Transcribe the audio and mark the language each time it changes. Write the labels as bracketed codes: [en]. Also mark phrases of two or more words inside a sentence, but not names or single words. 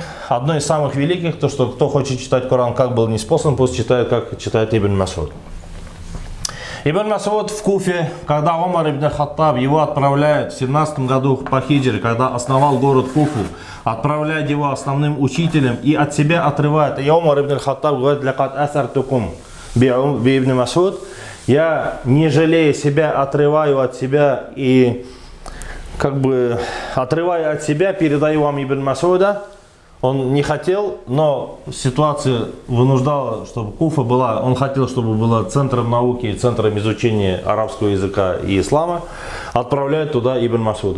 [ru] Одно из самых великих, то что кто хочет читать Коран, как был ниспослан, пусть читает, как читает Ибн Мас'уд. Ибн Мас'уд в Куфе, когда Омар ибн Хаттаб его отправляет в 17 году по хиджре, когда основал город Куфу, отправляет его основным учителем и от себя отрывает. И Омар ибн Хаттаб говорит: [ar] «لقد آثرتكم بابن مسعود». [ru] Я, не жалея себя, отрываю от себя и как бы отрывая от себя, передаю вам Ибн Мас'уда. Он не хотел, но ситуация вынуждала, чтобы Куфа была, он хотел, чтобы была центром науки, центром изучения арабского языка и ислама, отправляет туда Ибн Мас'уда.